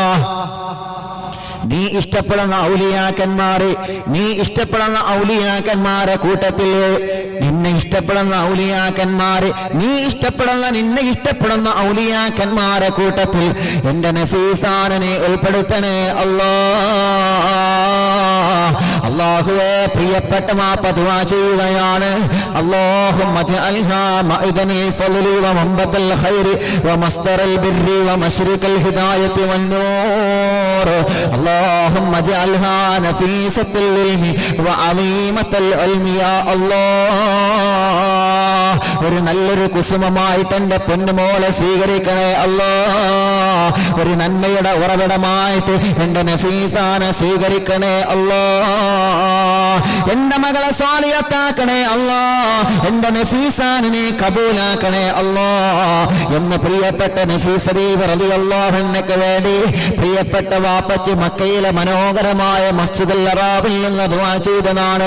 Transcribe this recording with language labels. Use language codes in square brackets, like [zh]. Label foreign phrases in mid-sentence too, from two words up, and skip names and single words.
[ml] നീ ഇഷ്ടപ്പെടുന്ന ഔലിയാക്കന്മാരെ, നീ ഇഷ്ടപ്പെടുന്ന ഔലിയാക്കന്മാരെ കൂട്ടത്തിൽ നിന്നെ ഇഷ്ടപ്പെടുന്ന ഔലിയാക്കന്മാരെ, നീ ഇഷ്ടപ്പെടുന്ന നിന്നെ ഇഷ്ടപ്പെടുന്ന ഔലിയാക്കന്മാരെ കൂട്ടത്തിൽ എന്റെ നഫീസാനെ ഉൾപ്പെടുത്തണേ അല്ലാ. അല്ലാഹുവേ, പ്രിയപ്പെട്ട മാപ്പ ദുആ ചെയ്യുകയാണ്, [ar] اللهم اجعلها معدن الفضل ومنبت الخير ومصدر البر ومشرق الهداية والنور. اللهم اجعلها نفيسة العلم وعظيمة العلم يا الله. [ml] ഒരു നല്ലൊരു കുസുമമായിട്ട് എന്റെ പൊന്നുമോളെ സ്വീകരിക്കണേ അല്ലാ. ഒരു നന്മയുടെ ഉറവിടമായിട്ട് എന്റെ നഫീസാനെ സ്വീകരിക്കണേ അല്ലാ. എന്റെ മകളെ സ്വാലിഹത്താക്കണേ അല്ലാ, എന്റെ നഫീസാനെ കബൂലാക്കണേ അല്ലാ എന്ന് പ്രിയപ്പെട്ട നഫീസ ബീവി [ar] رضي الله عنها [ml] വേണ്ടി പ്രിയപ്പെട്ട വാപ്പച്ചി മക്കയിലെ മനോഹരമായ മസ്ജിദുൽ ഹറാമിൽ നിന്ന് ദുആ ചെയ്തതാണ്.